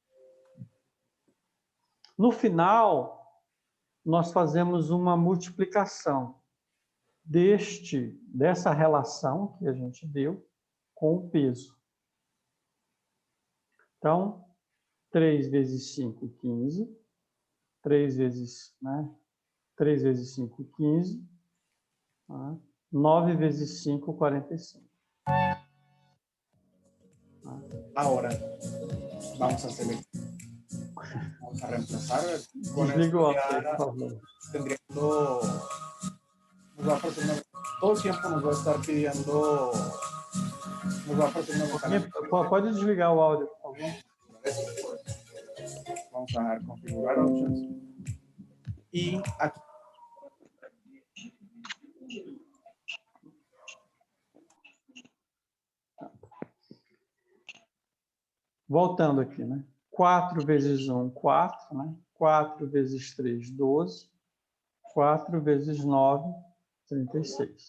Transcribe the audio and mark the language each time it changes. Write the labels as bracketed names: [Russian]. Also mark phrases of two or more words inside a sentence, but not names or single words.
[Portuguese] No final, nós fazemos uma multiplicação dessa relação que a gente deu com o peso. Então, 3 vezes 5, 15. 3 vezes 5, 15. 9 vezes 5, 45. [Spanish] Ahora, vamos a seleccionar. Vamos a reemplazar con [Portuguese] Desliga o [Spanish] esto [Portuguese] áudio, [Spanish] ya [Portuguese] por favor. [Spanish] tendriendo, nos va a ofrecer todo el tiempo nos va a estar pidiendo, nos va a ofrecer una ventana. [Portuguese] Pode desligar o áudio, por favor. [Spanish] Vamos a dar configurar options. Y aquí [Portuguese] voltando aqui, 4 vezes 1, 4, 4 vezes 3, 12. 4 vezes 9, 36.